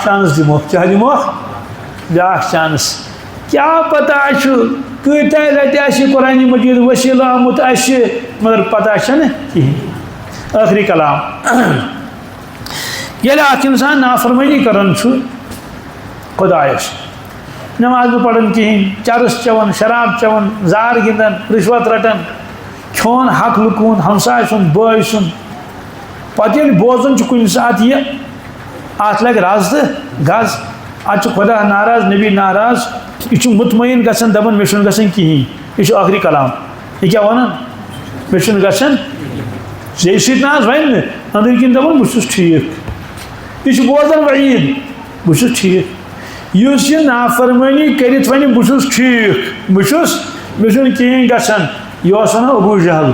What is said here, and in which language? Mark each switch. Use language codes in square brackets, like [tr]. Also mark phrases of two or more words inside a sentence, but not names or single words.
[ks] چانس دمو کیا دمو بیاکھ چانس کیا پتہ کتہ لٹہ قرآن مجید وسیلہ آمت مگر پتہ کہین آخری کلام یل اخ انسان نافرمانی کران خدایس نماز پڑھن کہین چرس چون شراب چون زار گندن رشوت رٹان کھون حق لکون ہمسائے سن بٲے سن پتہ ییٚلہِ بوزان کُنہِ ساتہٕ یہِ اتھ لگہِ رز تو گز ات خدا ناراض نبی ناراض یہ مطمئن گژھان دپان مے چھُنہٕ گژھان کہین یہ آخری کلام یہ کیا ونان مے چھُنہٕ گژھان ژے سۭتۍ نہ حظ ون نہٕ أنٛدرۍ کِنۍ دپان بہٕ چھُس ٹھیٖک یہ بوزان وعید بہٕ چھُس ٹھیٖک یُس یہ نافرمٲنی کٔرِتھ وَنہِ بہٕ چھُس ٹھیٖک بہٕ چھُس مے چھُنہٕ کِہیٖنۍ گژھان یہ اوس ونان ابوٗ جہل